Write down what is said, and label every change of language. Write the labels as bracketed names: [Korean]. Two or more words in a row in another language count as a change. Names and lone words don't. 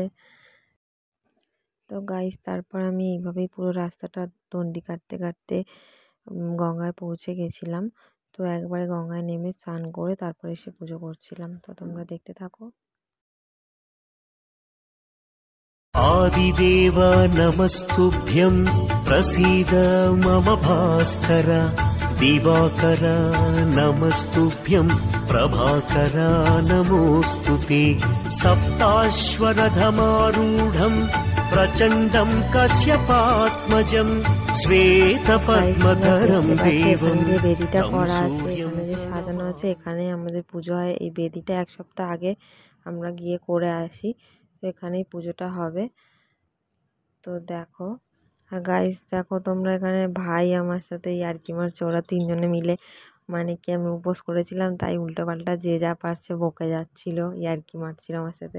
[Bangla] তো গাইস তারপর আমি এইভাবেই পুরো রাস্তাটা দণ্ডি কাটতে কাটতে গঙ্গায় পৌঁছে গেছিলাম। তো একবারে গঙ্গায় নেমে স্নান করে তারপরে এসে পুজো করছিলাম। তো তোমরা দেখতে থাকো। [Sanskrit] आदिदेव नमस्तुभ्यं प्रसीद मम भास्कर दिवाकर नमस्तुभ्यं प्रभाकर नमोऽस्तुते सप्ताश्वरथमारूढं प्रचण्डं कश्यपात्मजं श्वेतपद्मधरं देवं [Bangla] বেদিটা করা আছে, এখানে যে সাজানো আছে, এখানে আমাদের পুজো হয়। এই বেদিটা এক সপ্তাহ আগে আমরা গিয়ে করে আসি, তো এখানেই পুজোটা হবে। তো দেখো, আর গাইস দেখো তোমরা, এখানে ভাই আমার সাথে ইয়ার্কি মারছে। ওরা তিনজনে মিলে, মানে কি আমি উপোস করেছিলাম তাই উল্টোপাল্টা যে যা পারছে বকে যাচ্ছিল, ইয়ার্কি মারছিল আমার সাথে।